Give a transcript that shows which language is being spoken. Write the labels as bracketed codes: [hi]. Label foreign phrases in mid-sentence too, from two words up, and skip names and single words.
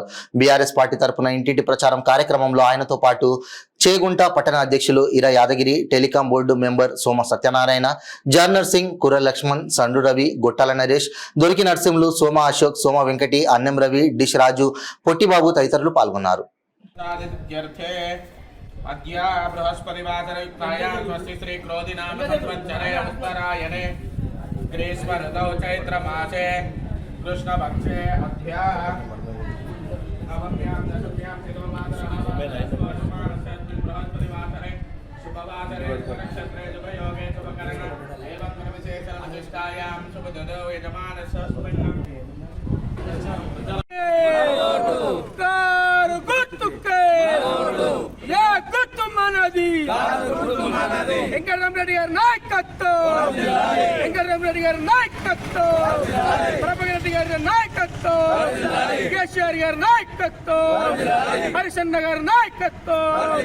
[te] బీఆర్ఎస్ పార్టీ తరపున ఇంటింటి ప్రచారం కార్యక్రమంలో ఆయనతో పాటు చేగుంట పట్టణ అధ్యక్షులు ఇర యాదగిరి, [en] telecom board member [te] సోమ సత్యనారాయణ, జర్నర్ సింగ్, కుర్ర లక్ష్మణ్, సండు రవి, గొట్టాల నరేష్, దొరికి నరసింహులు, సోమ అశోక్, సోమ వెంకటి, అన్నెం రవి, డిష్ రాజు, పొట్టిబాబు తదితరులు పాల్గొన్నారు. [sa] अद्य बृहस्पतिवासरयुक्तायां स्वस्ति श्री क्रोधिनाम संवत्सरे उत्तरायणे ग्रीष्म ऋतौ चैत्रमासे कृष्णपक्षे अद्य नवम्यां दशम्यां बृहस्पतिवासरे शुभवासरे नक्षत्रे शुभयोगे शुभकरण एवं विशेषणविशिष्टायां शुभददौ यजमानस्य शुभङ्गम् [te] వెంకటరామరెడ్డి గారి నాయకత్వం, వెంకటరామరెడ్డి గారి నాయకత్వం, ప్రభాకర్ గారి నాయకత్వం, కేసీఆర్ గారి నాయకత్వం, హరిశన్న గారి నాయకత్వం.